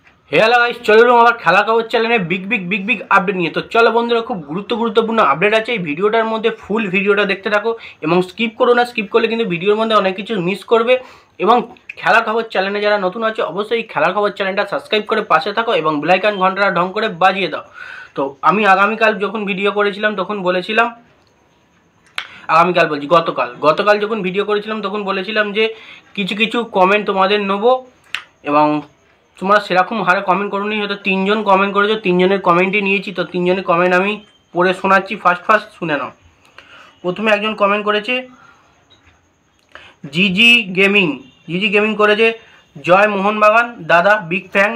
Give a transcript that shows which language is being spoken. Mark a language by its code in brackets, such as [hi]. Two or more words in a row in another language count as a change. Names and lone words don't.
[en] hello guys, [bn] চলো আবার খেলা খবর চ্যানেলে [en] big update [bn] নিয়ে। তো চলো বন্ধুরা খুব গুরুত্বপূর্ণ আপডেট আছে। ভিডিওটার মধ্য ফুল ভিডিওটা দেখতে থাকো এবং স্কিপ করো না। স্কিপ করলে কিন্তু ভিডিওর মধ্য অনেক কিছু মিস করবে। এবং খেলা খবর চ্যানেলে যারা নতুন আছে অবশ্যই খেলা খবর চ্যানেলটা সাবস্ক্রাইব করে পাশে থাকো এবং [en] bell icon [bn] ঘণ্টাটা ঢং করে বাজিয়ে দাও। তো আমি আগামীকাল যখন ভিডিও করেছিলাম তখন বলেছিলাম, আগামীকাল बोलছি गतकाल যখন ভিডিও করেছিলাম তখন বলেছিলাম যে কিছু কিছু কমেন্ট তোমাদের নেব এবং তোমরা সেরকম হারে কমেন্ট করোনি। হয়তো তিনজন কমেন্ট করেছো, তিনজনের কমেন্টই নিয়েছি। তো তিনজনের কমেন্ট আমি পড়ে শোনাচ্ছি। ফার্স্ট শুনে নাও। প্রথমে একজন কমেন্ট করেছে জিজি গেমিং করেছে, জয় মোহনবাগান দাদা, [en] big fan.